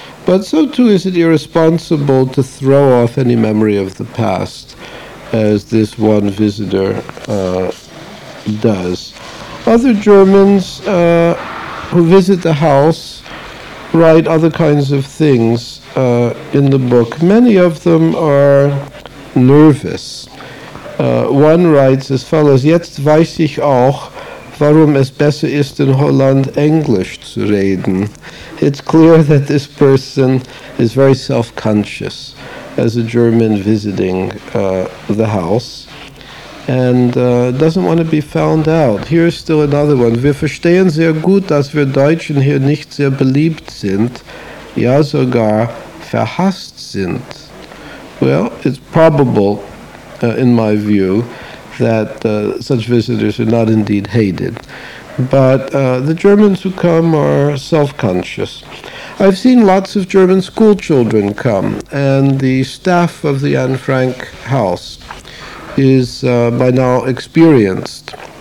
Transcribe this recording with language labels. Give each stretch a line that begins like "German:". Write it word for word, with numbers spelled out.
English: But so too is it irresponsible to throw off any memory of the past, as this one visitor uh, does. Other Germans uh, who visit the house write other kinds of things uh, in the book. Many of them are nervous. Uh, one writes as follows,
German: jetzt weiß ich auch, warum es besser ist, in Holland English zu reden.
English: It's clear that this person is very self-conscious as a German visiting uh, the house and uh, doesn't want to be found out. Here's still another one.
German: Wir verstehen sehr gut, dass wir Deutschen hier nicht sehr beliebt sind, ja sogar verhasst sind.
English: Well, it's probable, uh, in my view, that uh, such visitors are not indeed hated. But uh, the Germans who come are self-conscious. I've seen lots of German school children come, and the staff of the Anne Frank House is uh, by now experienced